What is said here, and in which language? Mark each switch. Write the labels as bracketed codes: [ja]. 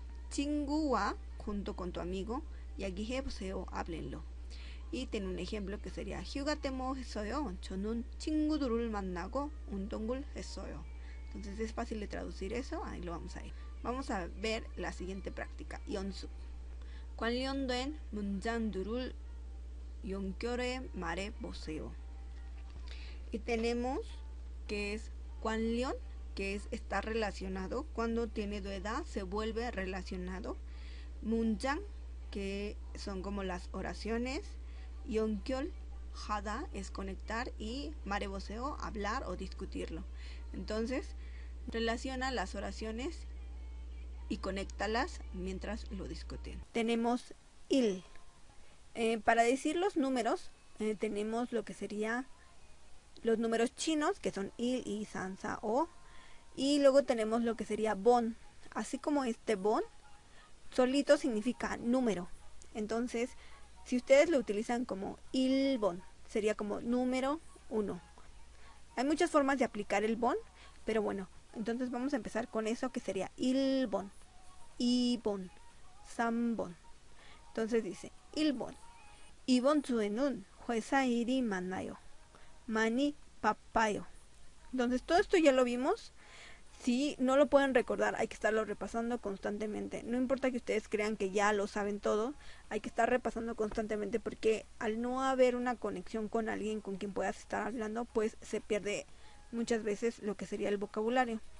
[ko] 친구와, [es] junto con tu amigo. [ko] 이야기해보세요, [es] háblenlo. Y tiene un ejemplo que sería [ko] 휴가 때 뭐 했어요? 저는 친구들을 만나고 운동을 했어요. [es] Entonces es fácil de traducir eso, ahí lo vamos a ir. Vamos a ver la siguiente práctica, 연습. [ko] 관련된 문장들을 연결해 말해보세요. [es] Y tenemos que es 관련, que es estar relacionado. Cuando tiene duda se vuelve relacionado. 문장, que son como las oraciones. 연결하다 es conectar, y 말해보세요, hablar o discutirlo. Entonces relaciona las oraciones y conéctalas mientras lo discuten. Tenemos il. Para decir los números tenemos lo que sería los números chinos, que son il, y, san, sa, o. Y luego tenemos lo que sería bon. Así como este bon, solito significa número. Entonces, si ustedes lo utilizan como il bon, sería como número 1. Hay muchas formas de aplicar el bon, pero bueno, entonces vamos a empezar con eso, que sería il bon, i bon, sam bon. Entonces dice il bon. [ko] 이번 주에는 회사 일이 많아요. 많이 바빠요. [es] Entonces todo esto ya lo vimos. Si no lo pueden recordar, hay que estarlo repasando constantemente. No importa que ustedes crean que ya lo saben todo, hay que estar repasando constantemente, porque al no haber una conexión con alguien con quien puedas estar hablando, pues se pierde muchas veces lo que sería el vocabulario.